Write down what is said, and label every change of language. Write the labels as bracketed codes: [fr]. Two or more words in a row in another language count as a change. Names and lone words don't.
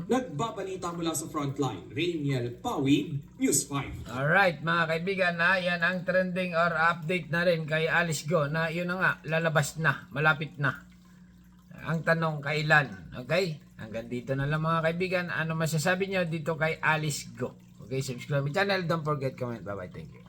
[tl] Nagbabalita mula sa frontline, Rainiel Pawid, News 5. Alright mga kaibigan na yan ang trending or update na rin kay Alice Go na yun na nga lalabas na, malapit na. Ang tanong kailan, okay? Hanggang dito na lang mga kaibigan, ano masasabi nyo dito kay Alice Go? [en] Okay, subscribe my channel, don't forget comment, bye bye, thank you.